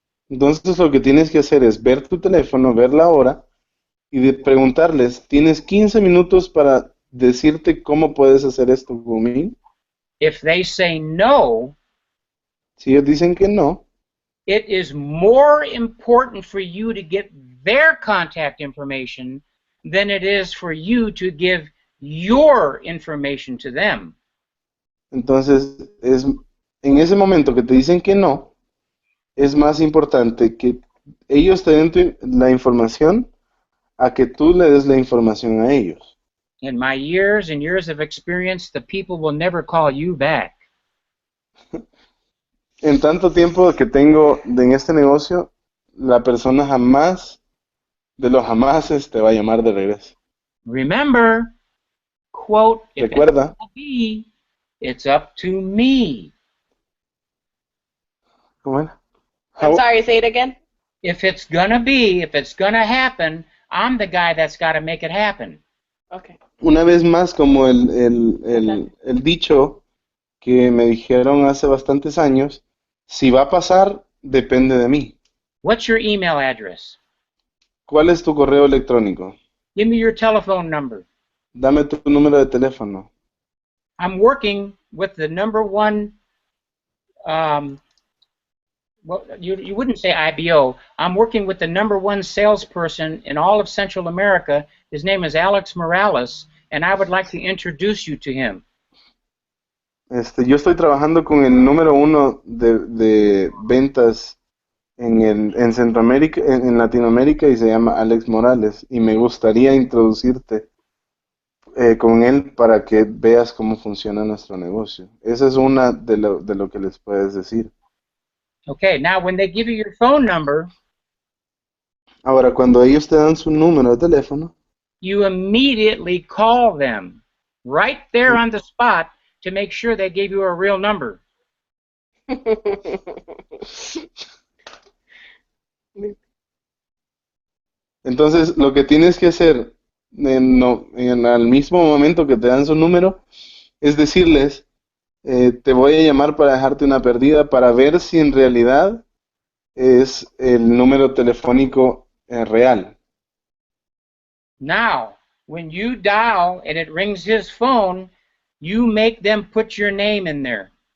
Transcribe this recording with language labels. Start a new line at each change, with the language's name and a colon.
Spanish: entonces lo que tienes que hacer es ver tu teléfono, ver la hora y preguntarles, ¿tienes 15 minutos para decirte cómo puedes hacer esto conmigo?
English: If they say no,
Spanish: Si ellos dicen que no,
English: it is more important for you to get their contact information than it is for you to give your information to them.
Spanish: entonces en ese momento que te dicen que no, es más importante que ellos te den la información a que tú le des la información a ellos.
English: In my years and years of experience, the people will never call you back.
Spanish: En tanto tiempo que tengo en este negocio, la persona jamás, de los jamases, te va a llamar de regreso.
English: Remember, quote, if it's
Spanish: Recuerda,
English: gonna be, it's up to me.
Spanish: ¿cómo era?
English: I'm sorry, say it again. If it's gonna be, if it's gonna happen, I'm the guy that's got to make it happen. Okay.
Spanish: Una vez más, como el dicho que me dijeron hace bastantes años, si va a pasar, depende de mí.
English: What's your email address?
Spanish: ¿Cuál es tu correo electrónico?
English: Give me your telephone number.
Spanish: Dame tu número de teléfono.
English: I'm working with the #1, well, you wouldn't say IBO. I'm working with the #1 salesperson in all of Central America. His name is Alex Morales, and I would like to introduce you to him.
Spanish: Yo estoy trabajando con el número 1 de ventas en Centroamérica, en Latinoamérica, y se llama Alex Morales, y me gustaría introducirte con él para que veas cómo funciona nuestro negocio. Esa es una de lo que les puedes decir.
English: Okay, now when they give you your phone number,
Spanish: Ahora, cuando ellos te dan su número de teléfono,
English: you immediately call them right there on the spot to make sure they gave you a real number.
Spanish: entonces lo que tienes que hacer al mismo momento que te dan su número es decirles, te voy a llamar para dejarte una perdida para ver si en realidad es el número telefónico real.
English: Now, when you dial and it rings his phone, you make them put your name in there.